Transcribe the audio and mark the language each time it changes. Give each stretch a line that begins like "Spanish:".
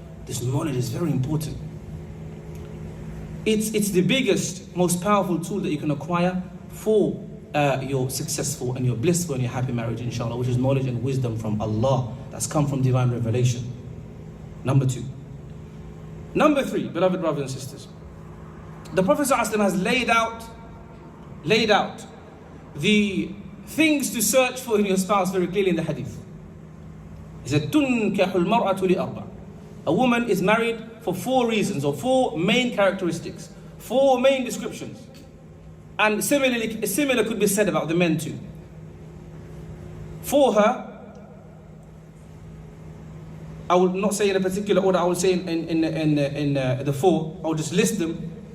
English: This knowledge is very important. It's the biggest, most powerful tool that you can acquire for your successful and your blissful and your happy marriage, inshallah, which is knowledge and wisdom from Allah that's come from divine revelation. Number 2. Number 3, beloved brothers and sisters, the Prophet ﷺ has laid out the things to search for in your spouse very clearly in the hadith. He said,
Arabic: تُنْكَحُ الْمَرْأَةُ لِأَرْبَعٍ.
English: A woman is married for 4 reasons, or 4 main characteristics, 4 main descriptions. And similar could be said about the men too. For her, I will not say in a particular order, I will say in the 4, I will just list them.